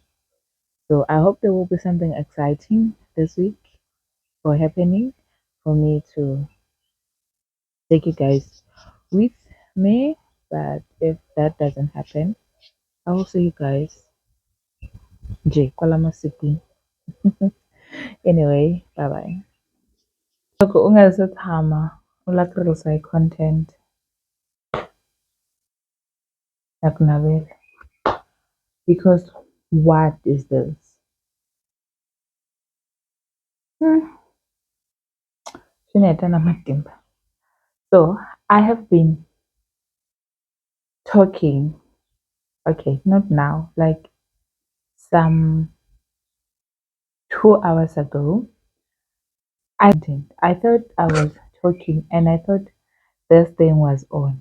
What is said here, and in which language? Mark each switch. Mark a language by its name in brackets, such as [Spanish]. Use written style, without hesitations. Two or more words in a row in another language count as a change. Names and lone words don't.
[English] So I hope there will be something exciting this week or happening for me to take you guys with me. But if that doesn't happen, I will see you guys. J. Kwalamasiku. Anyway, bye bye. [Tsonga] Loko u nga se tshama u lava ku release hi content ya ku navela [English] because what is this? [Tsonga] Swi ni heta na matimba. [English] So I have been talking, okay, not now, like some 2 hours ago. I didn't. I thought I was talking and I thought this thing was on.